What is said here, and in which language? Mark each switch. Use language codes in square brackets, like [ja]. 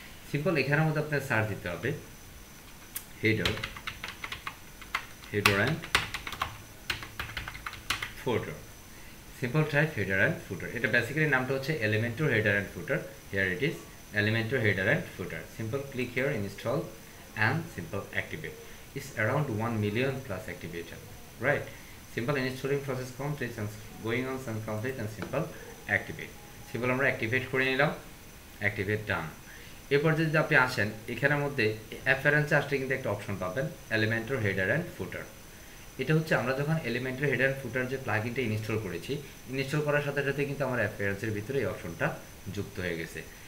[bn] Simple এখানের মধ্যে আপনার সার্চ দিতে হবে header, header and footer, [en] Simple type header and footer. [bn] এটা বেসিক্যালি নামটা হচ্ছে Elementor header and footer. [en] Here it is Elementor header and footer. Simple click here, install and simple activate. It's around 1 million plus activated, right? Simple installing process complete and going on some complete and simple activate. [bn] Simple আমরা activate করে নিলাম, [en] Activate done. [bn] এরপর যদি আপনি আসেন এখানের মধ্যে অ্যাপারেন্সে আসলে কিন্তু একটা অপশন পাবেন এলিমেন্টর হেডার অ্যান্ড ফুটার। এটা হচ্ছে আমরা যখন এলিমেন্টর হেডার অ্যান্ড ফুটার যে প্লাগইনটা ইনস্টল করেছি, ইনস্টল করার সাথে সাথে কিন্তু আমার অ্যাপিয়ারেন্সের ভিতরে এই অপশনটা যুক্ত হয়ে গেছে।